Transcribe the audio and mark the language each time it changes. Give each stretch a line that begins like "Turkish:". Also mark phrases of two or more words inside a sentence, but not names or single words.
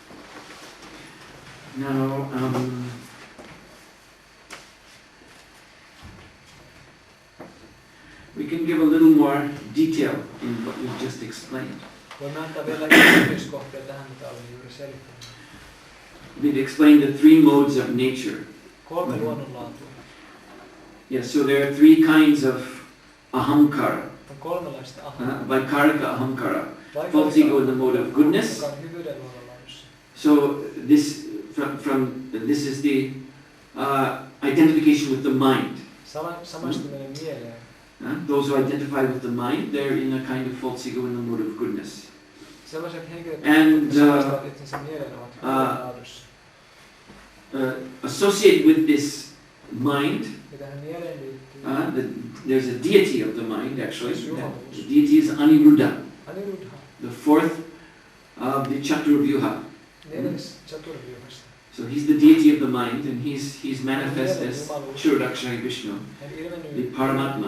English: Now, we can give a little more detail in what we've just explained. We've explained the three modes of nature.
Finnish: Kolme luonnonlaatua.
English: Yeah, so there are three kinds of ahamkara.
Finnish: On kolmenlaista ahaa.
Sanskrit: Vaikarika ahamkara.
English: False ego in the mode of goodness.
Finnish: Joka on hyvyyden luonnonlaadussa.
English: So this this is the identification with the mind.
Finnish: Samaistuminen mieleen.
English: Those who identify with the mind, they're in a kind of false ego in the mode of goodness.
Finnish: Sellaiset henkilöt,
English: And
Finnish: jotka samaistuvat itsensä mieleen, ovat hyvyyden laadussa.
English: Associated with this mind,
Finnish: Ja tähän mieleen liittyy
English: there's a deity of the mind actually. The deity is Aniruddha,
Finnish: Aniruddha,
English: the fourth of the Chaturvyuha.
Finnish: neljäs Chaturvyuhasta.
English: So he's the deity of the mind, and he's manifest as Kshirodakshari Vishnu, the Paramatma.